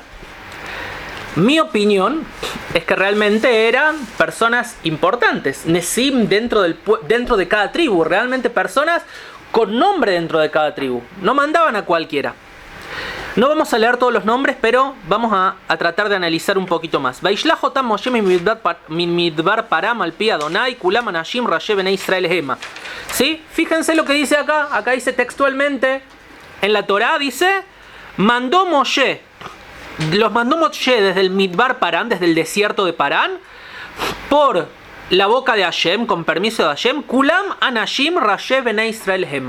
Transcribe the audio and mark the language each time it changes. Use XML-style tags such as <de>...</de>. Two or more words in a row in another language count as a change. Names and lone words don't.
<es>Mi opinión es que realmente eran personas importantes, Nesim dentro de cada tribu, realmente personas con nombre dentro de cada tribu. No mandaban a cualquiera. No vamos a leer todos los nombres, pero vamos a tratar de analizar un poquito más.</es> <he>וישלח אתם משה מן מדבר פארן על פי יהוה כלם אנשים ראשי בני ישראל המה.</he> <es>¿Sí? Fíjense lo que dice acá. Acá dice textualmente en la Torá, dice, mandó Moshe. Los mandó Moshe desde el Midbar Parán, desde el desierto de Parán, por la boca de Hashem, con permiso de Hashem,</es> <he>כלם אנשים ראשי בני ישראל המה.</he>